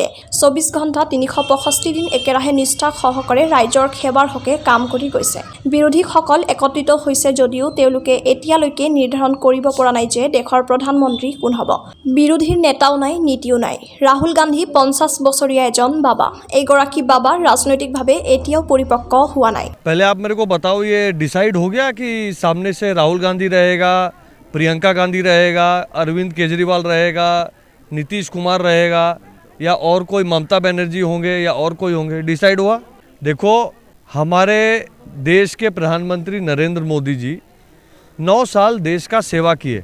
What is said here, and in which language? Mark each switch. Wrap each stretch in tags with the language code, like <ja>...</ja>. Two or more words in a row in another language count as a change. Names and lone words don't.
<as>24 ঘণ্টা 365 দিন একেৰাহে নিষ্ঠা সহকাৰে ৰাইজৰ সেৱাৰ হকে কাম কৰি গৈছে। বিৰোধীসকল একত্ৰিত হৈছে যদিও তেওঁলোকে এতিয়ালৈকে নিৰ্ধাৰণ কৰিব পৰা নাই যে দেশৰ প্ৰধানমন্ত্ৰী কোন হ'ব। বিৰোধীৰ নেতাও নাই, নীতিও নাই। ৰাহুল গান্ধী 50 বছৰীয়া এজন বাবা। এইগৰাকী বাবা ৰাজনৈতিকভাৱে এতিয়াও পৰিপক্ক হোৱা নাই।</as> <hi>पहले आप मेरे को बताओ, ये डिसाइड हो गया कि सामने से राहुल गांधी रहेगा, प्रियंका गांधी रहेगा, अरविंद केजरीवाल रहेगा, नीतीश कुमार रहेगा या और कोई ममता बनर्जी होंगे या और कोई होंगे? डिसाइड हुआ? देखो, हमारे देश के प्रधानमंत्री नरेंद्र मोदी जी 9 साल देश का सेवा किए।</hi>